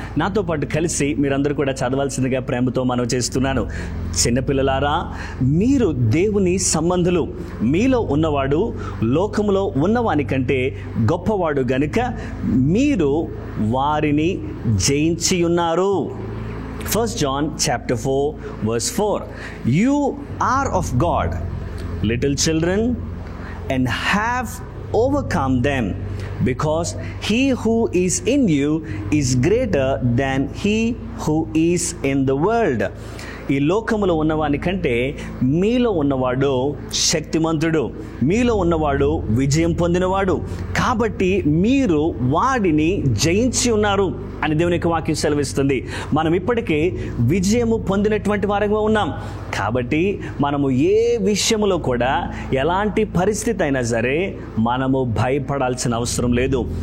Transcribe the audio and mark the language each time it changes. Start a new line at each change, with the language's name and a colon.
Telugu: నాతో పాటు కలిసి మీరందరూ కూడా చదవాల్సిందిగా ప్రేమతో మనవి చేస్తున్నాను. చిన్నపిల్లలారా, మీరు దేవుని సంబంధులు, మీలో ఉన్నవాడు లోకములో ఉన్నవానికంటే గొప్పవాడు గనుక మీరు వారిని జయించి ఉన్నారు.
English: 1 John chapter 4 verse 4. You are of God, little children, and have overcome them, because he who is in you is greater than he who is in the world.
Telugu: ఈ లోకములో ఉన్నవాని కంటే మీలో ఉన్నవాడు శక్తిమంతుడు, మీలో ఉన్నవాడు విజయం పొందినవాడు, కాబట్టి మీరు వాడిని జయించి ఉన్నారు అని దేవుని యొక్క వాక్యం సెలవిస్తుంది. మనం ఇప్పటికే విజయము పొందినటువంటి వారంగా ఉన్నాం. కాబట్టి మనము ఏ విషయంలో కూడా, ఎలాంటి పరిస్థితి అయినా సరే మనము భయపడాల్సిన అవసరం లేదు.